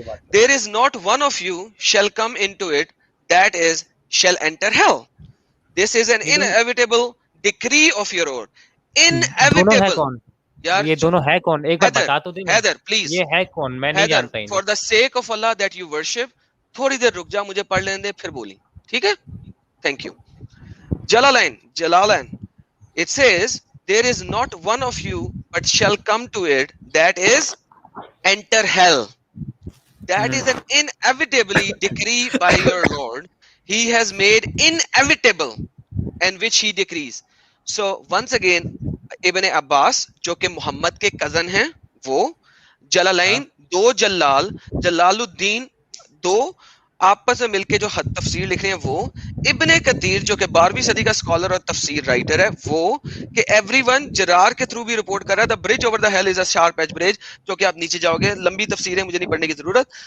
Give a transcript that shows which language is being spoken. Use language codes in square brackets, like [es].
[en] there is not one of you shall come into it that is shall enter hell. This is an inevitable decree of your Lord. Inevitable. यार [hi] ये दोनों है कौन, एक बार बता तो दे। हैदर प्लीज, ये है कौन, मैं नहीं जानता इन्हें। [en] for the sake of Allah that you worship, [hi] थोड़ी देर रुक जा, मुझे पढ़ लेने दे फिर बोली, ठीक है? [en] Thank you. Jalalayn it says there is not one of you but shall come to it that is enter hell. That is an inevitably decree by your Lord. He has made inevitable and which he decrees. So once again [hi] इब्न अब्बास जो कि मोहम्मद के cousin हैं, वो जलालैन दो जलालुद्दीन दो आपस में मिलके जो तफसीर लिख रहे हैं, वो इब्ने कतीर जो कि 12वीं सदी का स्कॉलर और तफसीर राइटर है, वो कि एवरीवन जरार के थ्रू भी रिपोर्ट कर रहा है, [en] the bridge over the hell is a sharp edge bridge, [hi] जो कि आप नीचे जाओगे, लंबी तफसीर है, मुझे नहीं पढ़ने की जरूरत।